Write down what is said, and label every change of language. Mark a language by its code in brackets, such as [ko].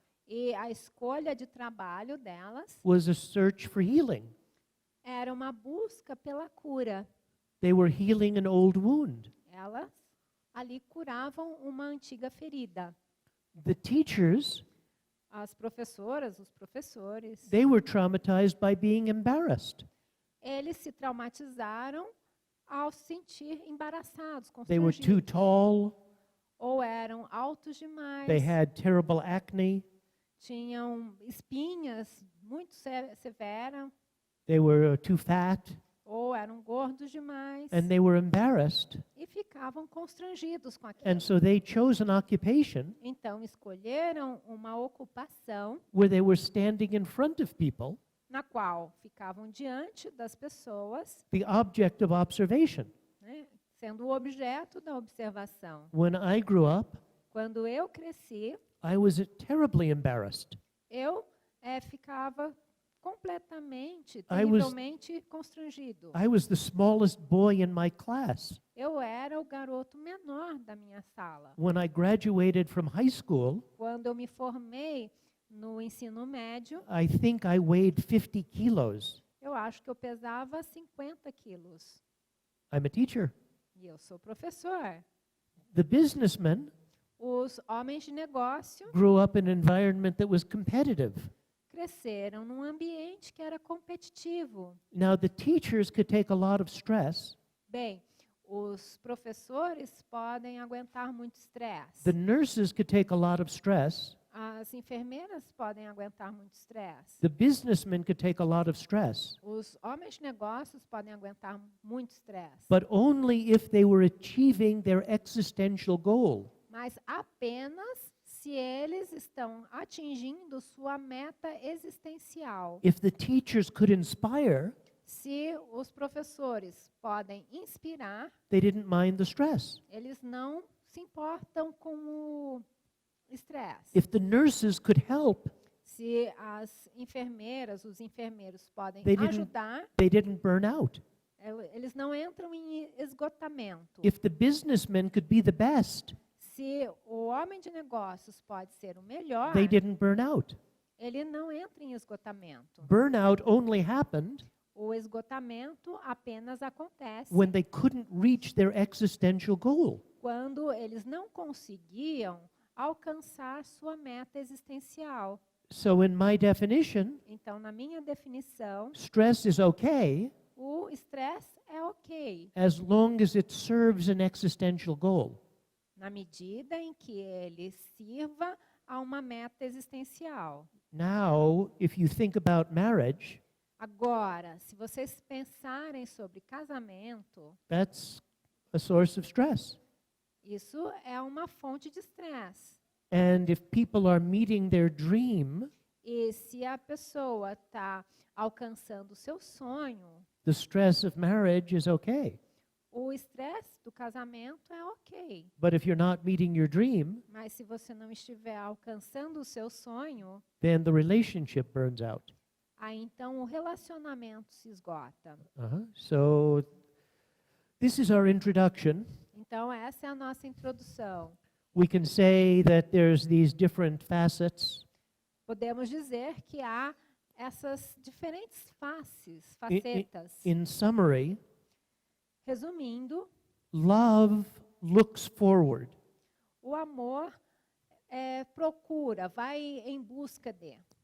[pt] E a escolha de trabalho delas [en] was a search for healing. [pt] era uma busca pela cura. [en] They were healing an old wound. [pt] Elas ali curavam uma antiga ferida. [en] The teachers, [pt] As professoras, os professores, [en] they were traumatized by being embarrassed. [pt] eles se traumatizaram ao se sentir embaraçados, [en] They were too [pt] constrangidos. [en] tall, [pt] Ou eram altos demais, [en] they had terrible acne, [pt] tinham espinhas muito severas, [en] they were too fat, [pt] ou eram gordos demais, [en] and they were embarrassed. [pt] e ficavam constrangidos com aquilo. [en] And so they chose an occupation [pt] Então, escolheram uma ocupação [en] where they were standing in front of people, [pt] na qual ficavam diante das pessoas, [en] the object of observation. [pt] né, sendo o objeto da observação. [en] When I grew up, [pt] Quando eu cresci, [en] I was terribly embarrassed. [pt] eu ficava completamente, [en] I was- [pt] terrivelmente constrangido. [en] I was the smallest boy in my class. [pt] Eu era o garoto menor da minha sala. [en] When I graduated from high school, [pt] Quando eu me formei no ensino médio, [en] I think I weighed 50 kilos. [pt] eu acho que eu pesava 50 quilos. [en] I'm a teacher. [pt] E eu sou professor. [en] The businessmen [pt] Os homens de negócio [en] grew up in an environment that was competitive. [pt] cresceram num ambiente que era competitivo. [en] Now, the teachers could take a lot of stress. [pt] Bem, os professores podem aguentar muito estresse. [en] The nurses could take a lot of stress. [pt] As enfermeiras podem aguentar muito estresse. [en] The businessmen could take a lot of stress. [pt] Os homens de negócios podem aguentar muito estresse. [en] But only if they were achieving their existential goal. [pt] Mas apenas se eles estão atingindo sua meta existencial. [en] If the teachers could inspire, [pt] Se os professores podem inspirar, [en] they didn't mind the stress. [pt] eles não se importam com o estresse. [en] If the nurses could help, [pt] Se as enfermeiras, os enfermeiros podem [en] They didn't- [pt] ajudar, [en] they didn't burn out. [pt] eles não entram em esgotamento. [en] If the businessmen could be the best, [pt] Se o homem de negócios pode ser o melhor, [en] they didn't burn out. [pt] ele não entra em esgotamento. [en] Burnout only happened [pt] O esgotamento apenas acontece [en] when they couldn't reach their existential goal. [pt] quando eles não conseguiam alcançar sua meta existencial. [en] So in my definition, [pt] Então, na minha definição, [en] stress is okay [pt] o estresse é ok, [en] as long as it serves an existential goal. [pt] na medida em que ele sirva a uma meta existencial. [en] Now, if you think about marriage, [pt] Agora, se vocês pensarem sobre casamento, [en] that's a source of stress. [pt] isso é uma fonte de estresse. [en] And if people are meeting their dream, [pt] E se a pessoa está alcançando o seu sonho, [en] the stress of marriage is okay. [pt] o estresse do casamento é ok. [en] But if you're not meeting your dream, [pt] Mas se você não estiver alcançando o seu sonho, [en] then the relationship burns out. [pt] aí então o relacionamento se esgota. [en] So this is our introduction. [pt] Então, essa é a nossa introdução. [en] We can say that there's these different facets. [pt] Podemos dizer que há essas diferentes facetas. [en] In summary, [pt] Resumindo, [en] love looks forward. [pt] o amor procura, vai em busca de.